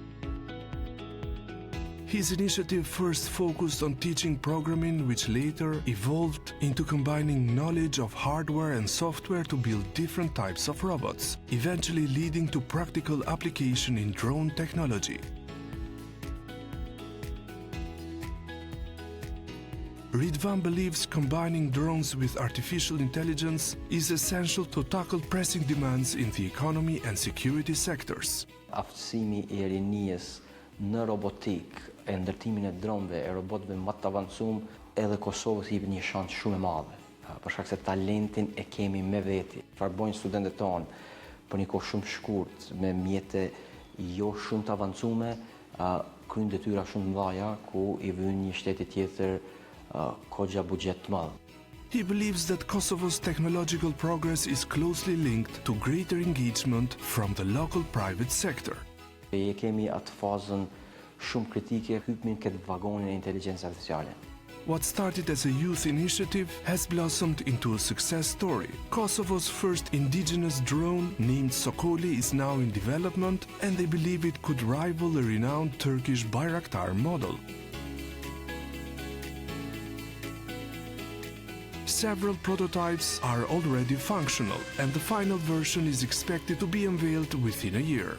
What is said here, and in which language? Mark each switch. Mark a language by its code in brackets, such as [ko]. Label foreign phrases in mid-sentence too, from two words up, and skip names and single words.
[en] His initiative first focused on teaching programming, which later evolved into combining knowledge of hardware and software to build different types of robots, eventually leading to practical application in drone technology. Ridvan believes combining drones with artificial intelligence is essential to tackle pressing demands in the economy and security sectors. [sq] Aftësimi I rinisë në robotik e ndërtimin e dronëve e robotëve më të avancuar edhe Kosovës I jep një shans shumë e madhe. Për shkak se talentin e kemi me veti. Farbojnë studentët tonë për një kohë shumë shkurt me mjete jo shumë të avancume, kryejnë detyra shumë të mëdha ku I vjen një shteti tjetër kogja budget të madh. [en] He believes that Kosovo's technological progress is closely linked to greater engagement from the local private sector. [sq] E kemi atë fazën shumë kritike hypmin këtë vagonin e inteligjencës artificiale. [en] What started as a youth initiative has blossomed into a success story. Kosovo's first indigenous drone, named Sokoli, is now in development, and they believe it could rival the renowned Turkish Bayraktar model. Several prototypes are already functional, and the final version is expected to be unveiled within a year.